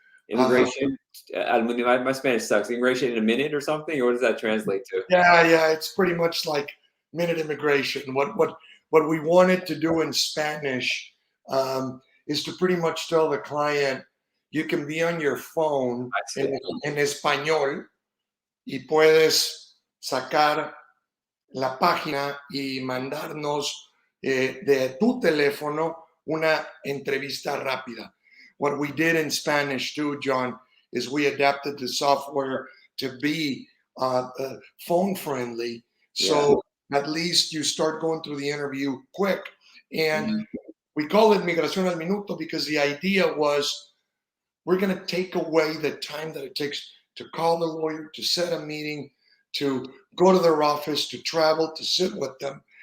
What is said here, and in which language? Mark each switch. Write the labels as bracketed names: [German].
[English] Immigration al Minuto. My Spanish sucks. Immigration in a minute or something, or what does that translate to? Yeah. It's pretty much like minute immigration. What we wanted to do in Spanish is to pretty much tell the client you can be on your phone I see. [Spanish] en español y puedes sacar la página y mandarnos de tu teléfono una entrevista rápida. [English] What we did in Spanish too, John, is we adapted the software to be phone friendly. So at least you start going through the interview quick. And Mhm. we call it Migración al Minuto because the idea was we're going to take away the time that it takes to call the lawyer, to set a meeting, to go to their office, to travel, to sit with them.